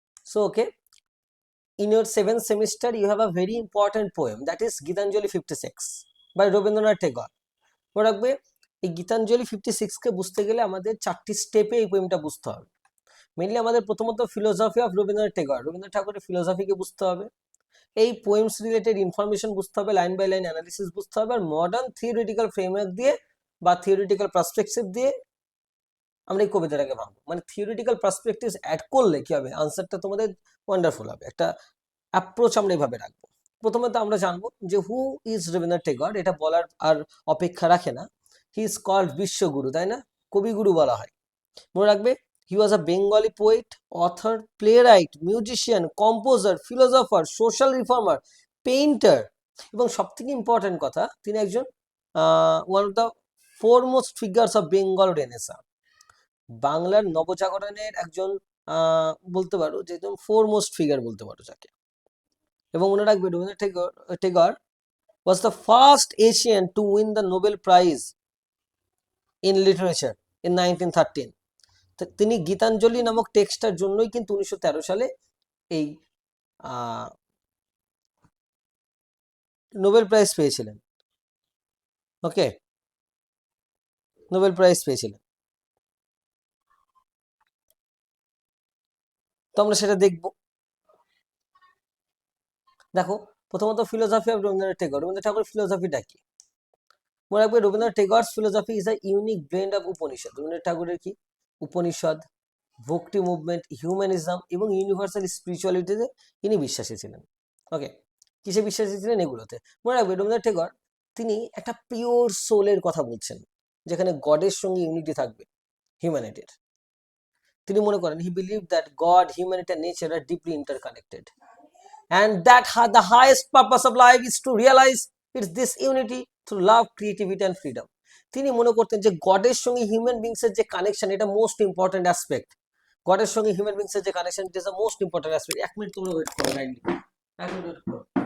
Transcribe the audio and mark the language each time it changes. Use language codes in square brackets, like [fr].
[en] So okay, in your 7th semester you have a very important poem, that is Gitanjali 56 by Rabindranath Tagore. [bn] মনে রাখবে এই গীতাঞ্জলি 56 কে বুঝতে গেলে আমাদের 4টি স্টেপে এই পোয়েমটা বুঝতে হবে। মেইনলি আমাদের প্রথমত [en] philosophy of Rabindranath Thakur, [bn] রবীন্দ্রনাথ ঠাকুরের ফিলোসফিকে বুঝতে হবে, এই পোয়েমস রিলেটেড ইনফরমেশন বুঝতে হবে, [en] line by line analysis [bn] বুঝতে হবে, আর [en] modern theoretical framework [bn] দিয়ে বা থিওরিটিক্যাল পার্সপেক্টিভ দিয়ে আমরা এই কবিতাটাকে ভাববো। মানে থিওরিটিক্যাল পার্সপেক্টিভ অ্যাড করলে কি হবে, আনসারটা তোমাদের ওয়ান্ডারফুল হবে। একটা অ্যাপ্রোচ আমরা এইভাবে রাখবো। প্রথমত আমরা জানবো যে [en] who is Rabindranath Tagore, [bn] এটা বলার আর অপেক্ষা রাখে না। [en] he is called বিশ্বগুরু, [bn] তাই না, কবিগুরু বলা হয়। মনে রাখবে [en] he was a Bengali poet, author, playwright, musician, composer, philosopher, social reformer, painter, [bn] এবং সব থেকে ইম্পর্টেন্ট কথা, তিনি একজন [en] one of the foremost figures of Bengal renaissance, [bn] বাংলার নবজাগরণের একজন বলতে পারো যে একজন ফোরমোস্ট ফিগার বলতে পারো যাকে। এবং মনে রাখবে [en] Rabindranath Tagore was the first Asian to win the Nobel Prize in Literature in 1913. [bn] তিনি গীতাঞ্জলি নামক টেক্সটার জন্যই কিন্তু 1913 সালে এই নোবেল প্রাইজ পেয়েছিলেন। ওকে, নোবেল প্রাইজ পেয়েছিলেন। তো আমরা সেটা দেখব। দেখো প্রথমত [en] philosophy of Rabindranath Tagore, [bn] রবীন্দ্রনাথ ঠাকুর ফিলোসফিটা কি? মনে রাখবে [en] Rabindranath Tagore's philosophy is a unique blend of Upanishad. [bn] Rabindranath ঠাকুরের কি উপনিষদ, ভক্তি মুভমেন্ট, হিউম্যানিজম এবং ইউনিভার্সাল স্পিরিচুয়ালিটিতে তিনি বিশ্বাসী ছিলেন। ওকে, কিসে বিশ্বাসী ছিলেন? এগুলোতে। মনে রাখবে রবীন্দ্রনাথ টেগর তিনি একটা পিওর সোলের কথা বলছেন, যেখানে গডের সঙ্গে ইউনিটি থাকবে, হিউম্যানিটির। তিনি মনে করেন [en] He believe that God, humanity আর nature are deeply interconnected, and that the highest purpose of life is to realize it's this unity through love, creativity and freedom. [bn] তিনি মনে করতেন যে গডের সঙ্গে হিউম্যান বিংসের যে কানেকশন, এটা মোস্ট ইম্পর্টেন্ট অ্যাসপেক্ট। গডের সঙ্গে human বিংসের যে connection, [en] It is the most important aspect. [bn] 1 minute তোমরা ওয়েট করো, লাইনলি 1 মিনিট ওয়েট করো।